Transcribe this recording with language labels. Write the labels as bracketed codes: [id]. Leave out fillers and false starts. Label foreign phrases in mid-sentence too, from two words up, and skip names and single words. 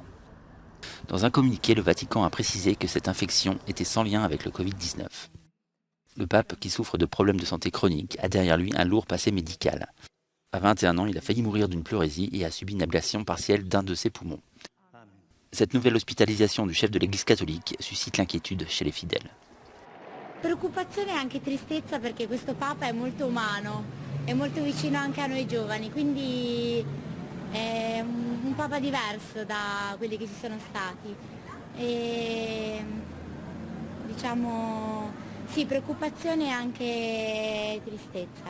[fr] Dans un communiqué, le Vatican a précisé que cette infection était sans lien avec le Covid-19. Le pape, qui souffre de problèmes de santé chroniques, a derrière lui un lourd passé médical. À 21 ans, il a failli mourir d'une pleurésie et a subi une ablation partielle d'un de ses poumons. Cette nouvelle ospitalisation du chef de l'Église catholique suscite l'inquiétude chez les fidèles. [it] Preoccupazione e anche tristezza perché questo Papa è molto umano, è molto vicino anche a noi giovani, quindi è un Papa diverso da quelli che ci sono stati. E, diciamo, sì, preoccupazione e anche tristezza.